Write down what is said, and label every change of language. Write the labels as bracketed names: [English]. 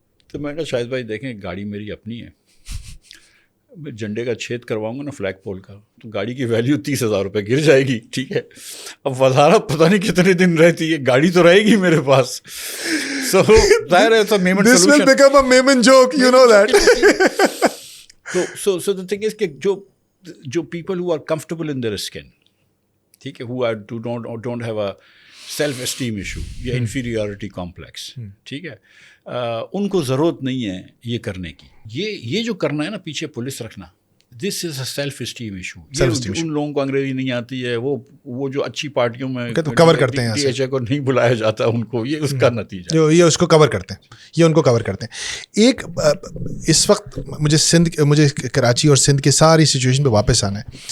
[Urdu] تو میں کہا شاہد بھائی دیکھیں گاڑی میری اپنی ہے، میں جھنڈے کا چھید کرواؤں گا نا فلیگ پول کا تو گاڑی کی ویلیو 30,000 روپے گر جائے گی. ٹھیک ہے، اب وزارت پتہ نہیں کتنے دن رہتی ہے، گاڑی تو رہے گی میرے پاس. سو ظاہر ہے تو Memon [English] This will become a Maiman joke, you know that. So the thing is [Urdu] کہ جو [English] people who are comfortable in their skin، [Urdu] ٹھیک ہے، [English] who don't have a self esteem issue یا inferiority complex، [Urdu] ٹھیک ہے، ان کو ضرورت نہیں ہے یہ کرنے کی. یہ جو کرنا ہے نا پیچھے پولیس رکھنا، [English] This is a self esteem issue. [Urdu] ان لوگوں کو انگریزی نہیں آتی ہے، وہ جو اچھی پارٹیوں میں کور کرتے ہیں، ڈی ایچ اے کو نہیں بلایا جاتا ان کو، یہ اس کا نتیجہ، یہ اس کو کور کرتے ہیں، یہ ان کو کور کرتے ہیں. ایک اس وقت مجھے کراچی اور سندھ کے ساری سچویشن پہ واپس آنا ہے.